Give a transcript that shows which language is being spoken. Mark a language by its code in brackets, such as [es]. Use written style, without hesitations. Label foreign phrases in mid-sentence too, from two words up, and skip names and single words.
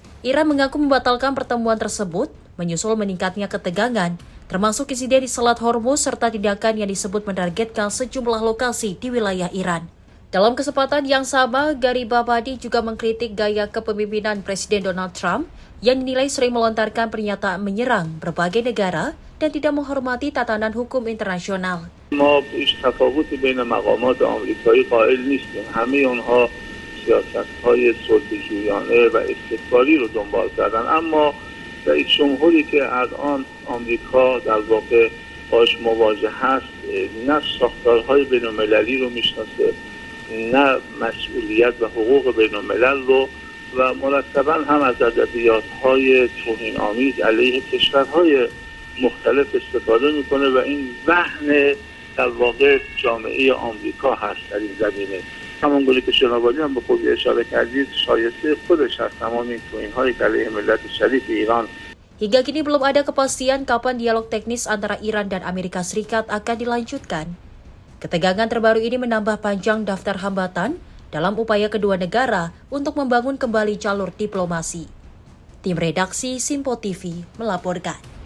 [id] Iran mengaku membatalkan pertemuan tersebut, menyusul meningkatnya ketegangan, termasuk insiden di Selat Hormuz serta tindakan yang disebut menargetkan sejumlah lokasi di wilayah Iran. Dalam kesempatan yang sama, Garibabadi juga mengkritik gaya kepemimpinan Presiden Donald Trump yang dinilai sering melontarkan pernyataan menyerang berbagai negara dan tidak menghormati tatanan hukum internasional. [fa] ما هیچ تفاوتی بین مقامات آمریکایی قائل نیستیم. همه اونها سیاست‌های صلح‌جویانه و استقلالی رو دنبال کردن، اما رئیس جمهوری که الان آمریکا در واقع باش مواجه هست نه ساختارهای بین‌المللی رو میشناسه، نه مسئولیت و حقوق بین‌الملل رو و مرتباً هم از ادبیات‌های توهین‌آمیز علیه کشورهای مختلف استفاده میکنه و این وهن در واقع جامعه آمریکا هست در این زمینه. همونگونه که شنوایی هم به خوبی اشاره کردید شایسته خودش هست تمام این توهین‌هایی که علیه ملت شریف ایران. [id] Hingga kini belum ada kepastian kapan dialog teknis antara Iran dan Amerika Serikat akan dilanjutkan. Ketegangan terbaru ini menambah panjang daftar hambatan dalam upaya kedua negara untuk membangun kembali jalur diplomasi. Tim redaksi Simpo TV melaporkan.